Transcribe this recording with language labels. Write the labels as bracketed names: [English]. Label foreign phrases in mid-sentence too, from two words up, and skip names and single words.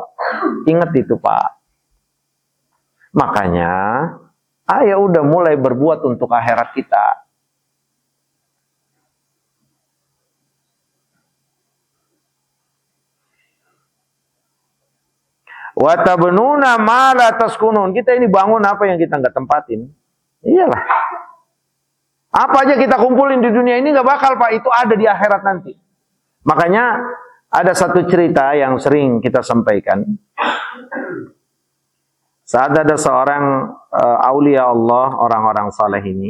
[Indonesian] Ingat itu, Pak. Makanya, ayo udah mulai berbuat untuk akhirat kita. [Arabic] وتبنون ما لا تسكنون. [Indonesian] Kita ini bangun apa yang kita nggak tempatin? Iyalah. Apa aja kita kumpulin di dunia ini nggak bakal, Pak. Itu ada di akhirat nanti. Makanya ada satu cerita yang sering kita sampaikan. Saat ada seorang [Arabic] أولياء الله, [Indonesian] orang-orang saleh ini.